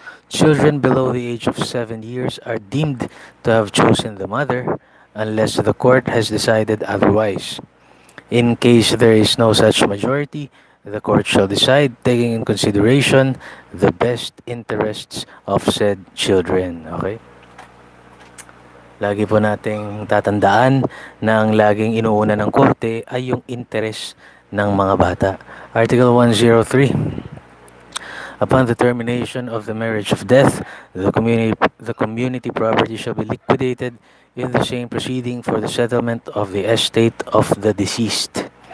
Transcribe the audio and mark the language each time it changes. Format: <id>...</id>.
<en>Children below the age of 7 years are deemed to have chosen the mother, unless the court has decided otherwise. In case there is no such majority, the court shall decide, taking in consideration the best interests of said children. Okay?</en> <tl>Lagi po nating tatandaan na ang laging inuuna ng korte ay yung interest ng mga bata.</tl> <en>Article 103. Upon the termination of the marriage of death, the community property shall be liquidated in the same proceeding for the settlement of the estate of the deceased.</en>